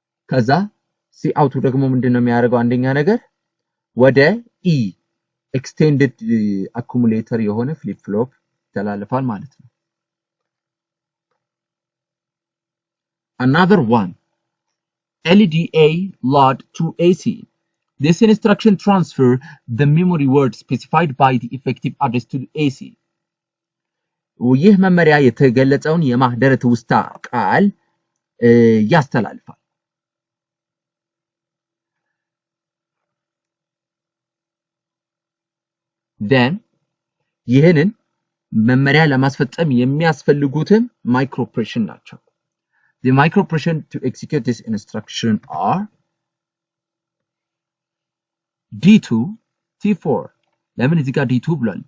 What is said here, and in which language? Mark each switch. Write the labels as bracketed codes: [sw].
[am] ከዛ ሲ አውቱ ደግሞ ምንድነው የሚያደርገው አንደኛ ነገር ወደ E extended accumulator የሆነ flip flop ተላልፋል ማለት ነው [en] Another one LDA Load to AC This instruction transfer the memory word specified by the effective address to the AC. [am] ይህ መመሪያ የተገለጸውን የማህደረ ትውስታ ቃል ያስተላልፋል። then ይህንን መመሪያ ለማስፈጸም የሚያስፈልጉትን micro-operation ናቸው። [en] The micro-operation to execute this instruction are D2, T4 [am] ለምን እዚህ ጋር D2 ብሏል?